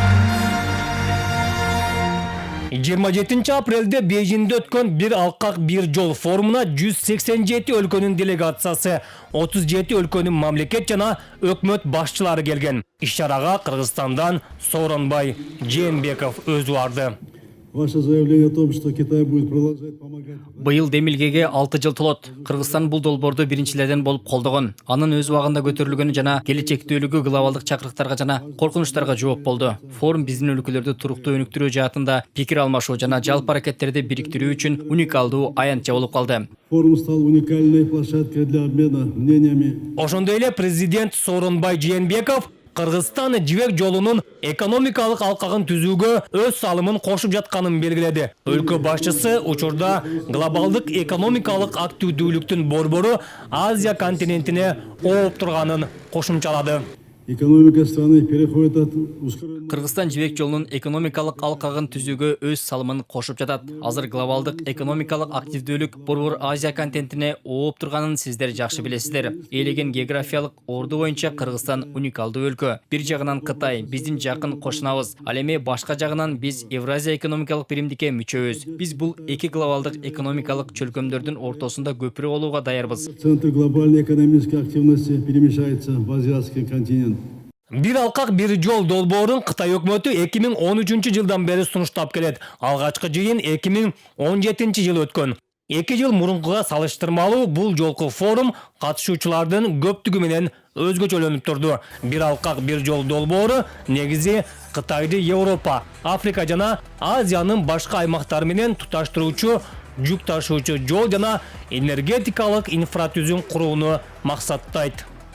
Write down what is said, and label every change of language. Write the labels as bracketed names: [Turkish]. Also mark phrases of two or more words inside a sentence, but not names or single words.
[Kyrgyz] 27 апрелде Бейжиңде өткөн бир алкак бир жол форумуна 187 өлкөнүн делегациясы, 37 өлкөнүн мамлекет жана өкмөт башчылары келген. Иш-чарага Кыргызстандан Сооронбай Жээнбеков өзү барды. [Russian] Ваше заявление о том, что Китай будет продолжать помогать... [Kyrgyz] Быйыл Демилгеге 6 жыл толот. Кыргызстан бул долбоорду биринчилерден болуп колдогон. Анын өз убагында көтөрүлгөнү жана келечектүүлүгү глобалдык чакырыктарга жана коркунучтарга жооп болду. Форум биздин өлкөлөрдү туруктуу өнүктүрүү жаатында пикир алмашуу жана жалпы аракеттерди бириктирүү үчүн уникалдуу аянтча болуп калды. [Russian] Форум стал уникальной площадкой для обмена мнениями. [Kyrgyz] Ошондой эле президент Сооронбай Жээнбеков Кыргызстан жибек жолунун экономикалык алкагын түзүүгө өз салымын кошуп жатканын белгиледи. Өлкө башчысы учурда глобалдык экономикалык активдүүлүктүн борбору Азия континентине ооп турганын кошумчалады. [Russian] Экономика страны переходит от ускоренного... [Kyrgyz] Кыргызстан жибек жолунун экономикалык алкагын түзүүгө өз салымын кошуп жатат. Азыр глобалдык экономикалык активдүүлүк борбор Азия континентине ооп турганын сиздер жакшы билесиздер. Ээлеген географиялык орду боюнча Кыргызстан уникалдуу өлкө. Бир жагынан Кытай биздин жакын кошунабыз. Ал эми башка жагынан биз Евразия экономикалык биримдикке мүчөбүз. Биз бул эки глобалдык экономикалык чөлкөмдөрдүн ортосунда көпүрө болууга даярбыз. [Russian] Центр глобальной экономической активности перемещается в азиатский континент. [Kyrgyz] Бир алкак бир жол долбоорун Кытай өкмөтү 2013 жылдан бери сунуштап келет. Алгачкы жыйын 2017 жылы өткөн. 2 жыл мурункуга салыштырмалуу бул жолку форум катышуучулардын көптүгү менен өзгөчөлөнүп турду. Бир алкак бир жол долбоору негизи Кытайды Европа, Африка жана Азиянын башка аймактары менен туташтыруучу жүк ташуучу жол жана энергетикалык инфратүзүм курууну максаттайт.